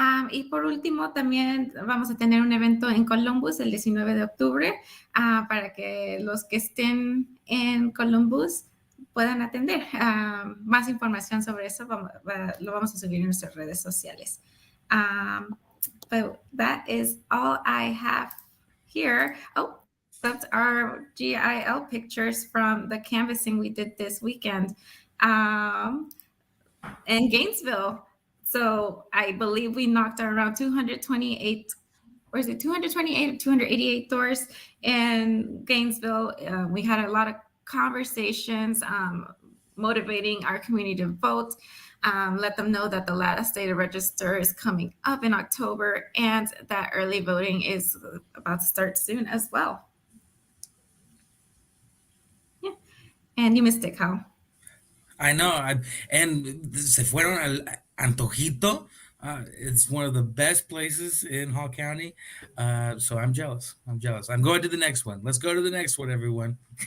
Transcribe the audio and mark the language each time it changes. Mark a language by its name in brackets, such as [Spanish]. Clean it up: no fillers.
[Spanish] Y por último, también vamos a tener un evento en Columbus el 19 de octubre para que los que estén en Columbus puedan atender. Más información sobre eso lo vamos a subir en nuestras redes sociales. [English] But that is all I have here. Oh, that's our GIL pictures from the canvassing we did this weekend in Gainesville. So I believe we knocked around 228, or is it 228 or 288 doors in Gainesville. We had a lot of conversations motivating our community to vote. Let them know that the last day to register is coming up in October and that early voting is about to start soon as well. And you missed it, Kyle. I know. [Spanish] And se fueron al Antojito. [English] It's one of the best places in Hall County. So I'm jealous. I'm going to the next one. Let's go to the next one, everyone.